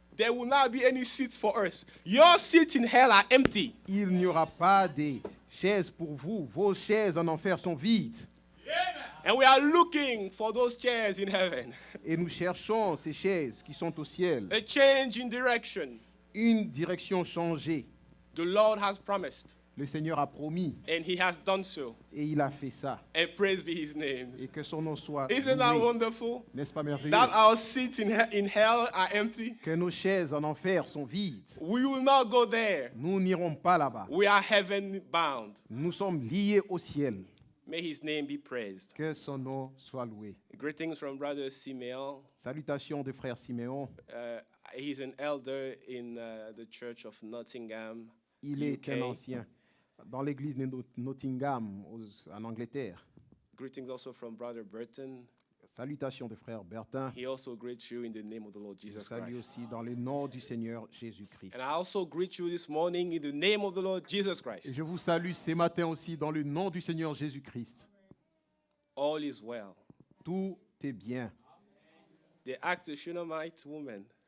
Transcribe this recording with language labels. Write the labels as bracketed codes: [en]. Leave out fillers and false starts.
[en] there will not be any seats for us. Your seats in hell are empty. [fr] il n'y aura pas de chaises pour vous. Vos chaises en enfer sont vides. [en] And we are looking for those chairs in heaven. [fr] Et nous cherchons ces chaises qui sont au ciel. [en] A change in direction. [fr] Une direction changée. [en] The Lord has promised, [fr] Le Seigneur a promis [en] and he has done so. [fr] et il a fait ça. [en] And praise be his name. [fr] Et que son nom soit [en] Isn't that [fr] loué. [en] wonderful? [fr] N'est-ce pas merveilleux? [en] That our seats in hell are empty. [fr] Que nos chaises en enfer sont vides. [en] We will not go there. [fr] Nous n'irons pas là-bas. [en] We are heaven bound. [fr] Nous sommes liés au ciel. [en] May his name be praised. [fr] Que son nom soit loué. [en] Greetings from Brother Simeon. [fr] Salutations de frère Siméon. [en] He's an elder in the Church of Nottingham, [fr] Il est [en] UK. [fr] un ancien dans l'église de Nottingham en Angleterre. [en] Greetings also from Brother Burton. [fr] Salutations de frère Bertin. [en] He also greets you in the name of the Lord [fr] Je [en] Jesus [fr] salue [en] Christ. [fr] aussi dans le nom du Seigneur Jésus-Christ. [en] And I also greet you this morning in the name of the Lord Jesus [fr] Et [en] Christ. [fr] je vous salue ce matin aussi dans le nom du Seigneur Jésus-Christ. [en] All is well. [fr] Tout est bien. [en] They asked the Shunammite woman,